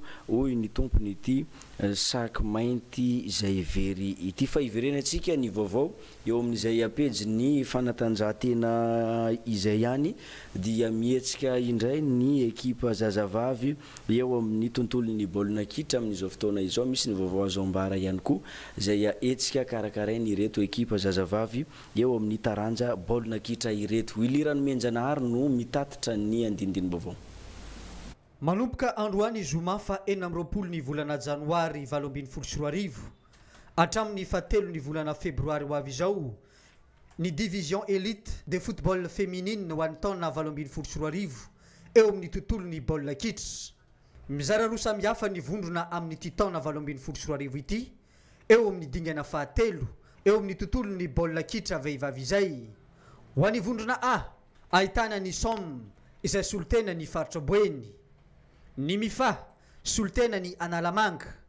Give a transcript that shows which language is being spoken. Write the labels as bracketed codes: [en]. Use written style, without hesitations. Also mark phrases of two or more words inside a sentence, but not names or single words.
[mg] hoy ny tompony ity sac mainty zay very ity fa iverenantsika ny vaovao eo amin'izay apejy ny fanatanjahantena izay ihany dia mietsika indray ny ekipa zazavavy eo amin'ny tontolon'ny baolina kitra amin'izao fotoana izao misy ny vaovao azo ambara ihany koa zay etsika karakarainy ireto ekipa zazavavy eo amin'ny taranja baolina kitra ireto ilirano menjanahary no mitatitra ny andindiny vaovao manomboka androany zoma fa 4 ny volana janoary 2024 hatramin'ny 7 ny volana febroary ho avy izao ny [fr] division élite de football féminine [mg] ho an'ny taona 2024 eo amin'ny tontolon'ny baolina kitra mizara roa samihafa ny vondrona amin'ny ity taona 2024 ity eo amin'ny dingana fahatelo eo amin'ny tontolon'ny baolina kitra vehivavy izay ho an'ny vondrona A ahitana ny som izay solitena ny faritra Boeny ny mifa solitena ny Analamanga